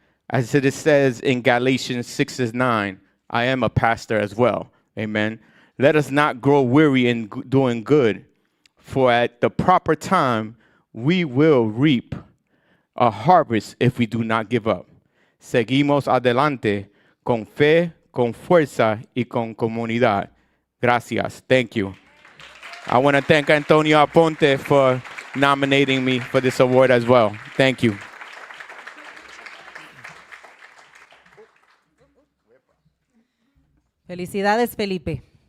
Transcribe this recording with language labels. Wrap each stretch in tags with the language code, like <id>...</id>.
<en>As it says in Galatians 6:9, I am a pastor as well. Amen. Let us not grow weary in doing good, for at the proper time, we will reap a harvest if we do not give up.</en> <es>Seguimos adelante con fe, con fuerza y con comunidad. Gracias.</es> <en>Thank you. I want to thank Antonio Aponte for nominating me for this award as well. Thank you.</en> <es>Felicidades, Felipe.</es>